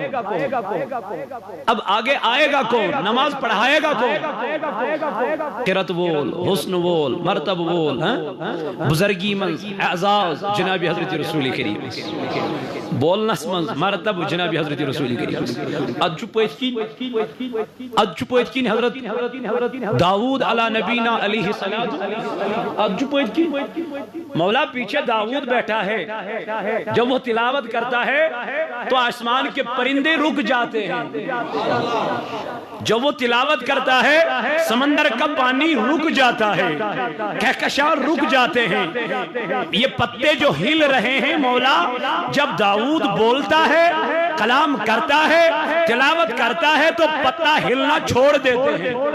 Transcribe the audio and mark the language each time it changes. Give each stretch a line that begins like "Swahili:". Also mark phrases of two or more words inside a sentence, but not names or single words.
Urdu: اب آگے آئے گا کون نماز پڑھائے گا کون
Kashmiri: قرت وول حسن وول مرتب وول بزرگی منز اعزاز جناب حضرت رسول کریم بولنس منز مرتب جناب حضرت رسول کریم ادچو پویتکین حضرت داود
Arabic: علی نبینا علیہ السلام
Kashmiri: ادچو پویتکین
Urdu: مولا پیچھے داود بیٹھا ہے جب وہ تلاوت کرتا ہے تو آسمان کے پرندے رک جاتے ہیں جب وہ تلاوت کرتا ہے سمندر کا پانی رک جاتا ہے کہکشاں رک جاتے ہیں یہ پتے جو ہل رہے ہیں مولا جب داؤد بولتا ہے کلام کرتا ہے تلاوت کرتا ہے تو پتا ہلنا چھوڑ دیتے ہیں